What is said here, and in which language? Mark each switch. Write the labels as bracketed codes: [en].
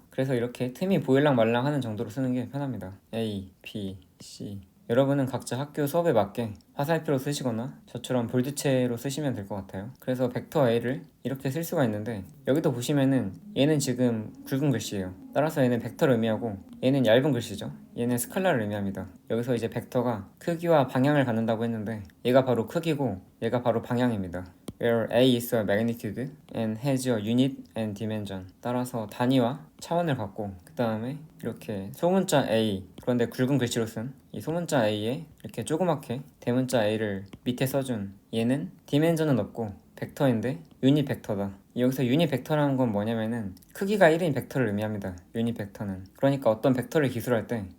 [ko] 그래서 이렇게 틈이 보일랑 말랑 하는 정도로 쓰는 게 편합니다. A, B, C 여러분은 각자 학교 수업에 맞게 화살표로 쓰시거나 저처럼 볼드체로 쓰시면 될 것 같아요. 그래서 벡터 A를 이렇게 쓸 수가 있는데 여기도 보시면은 얘는 지금 굵은 글씨예요. 따라서 얘는 벡터를 의미하고 얘는 얇은 글씨죠. 얘는 스칼라를 의미합니다. 여기서 이제 벡터가 크기와 방향을 갖는다고 했는데 얘가 바로 크기고 얘가 바로 방향입니다. [en] where A is a magnitude and has a unit and dimension. [ko] 따라서 단위와 차원을 갖고 그 다음에 이렇게 소문자 A 그런데 굵은 글씨로 쓴 이 소문자 A에 이렇게 조그맣게 대문자 A를 밑에 써준 얘는 디멘전은 없고 벡터인데 유닛 벡터다. 여기서 유닛 벡터라는 건 뭐냐면은 크기가 1인 벡터를 의미합니다. 유닛 벡터는 그러니까 어떤 벡터를 기술할 때